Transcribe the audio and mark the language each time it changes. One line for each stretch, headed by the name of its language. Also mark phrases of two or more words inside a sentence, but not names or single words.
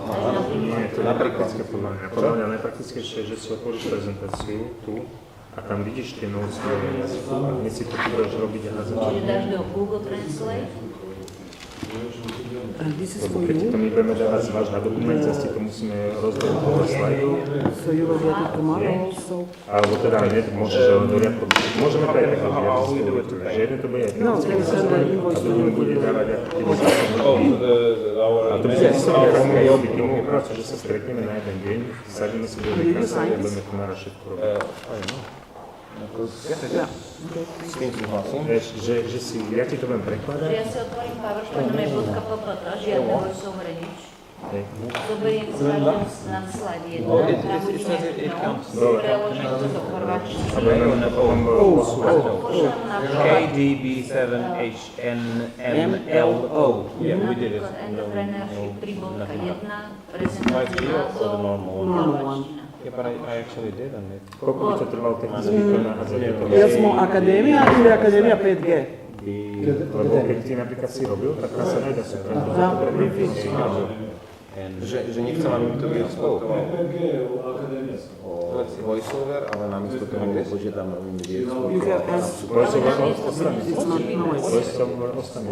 Slovak: Nie, to je nepraktické podľa mňa. Podľa mňa najpraktickejšie je, že si otvoríš prezentáciu tu a tam vidíš tie notes v jazyku a hneď si to tu budeš robiť a hádzať. Čiže dáš do Google Translate. Lebo keď to my budeme dávať zvlášť na dokument, zase to musíme rozdeliť podľa slajdov.
English: So you will get it tomorrow also?
Slovak: Alebo teda nie, môžeš do riadku. Môžeme to aj takto vidieť, že jeden to bude aj a druhý bude dávať ako keby a to by sa si sa mohli robiť tomu prácu, že sa stretneme na jeden deň, sadíme si do jednej kancelárie a budeme to naraz všetko robiť. S tým súhlasím. Že si, ja ti to budem prekladať. Že ja si otvorím PowerPoint, no je .ppt, žiadne voiceover nič. Zoberiem si na slide jedno, tam budem preložiť to do chorvačtiny. KDB7HNMLO.
English: Yeah, we did it. Entrepreneurship 3.1,
Slovak: prezentácia názov, chorvačtina.
English: Yeah, but I actually did on it.
Slovak: Koľko by to trvalo technicky to nahádzať?
Croatian: Jel smo akademija ili akademija 5G?
Slovak: Lebo keď ty napríklad si robil, tak tam sa nedá si Že nechcem, aby mi to vyexportoval voiceover, ale namiesto toho požiadam, aby mi vyexportoval. Voiceover ostane.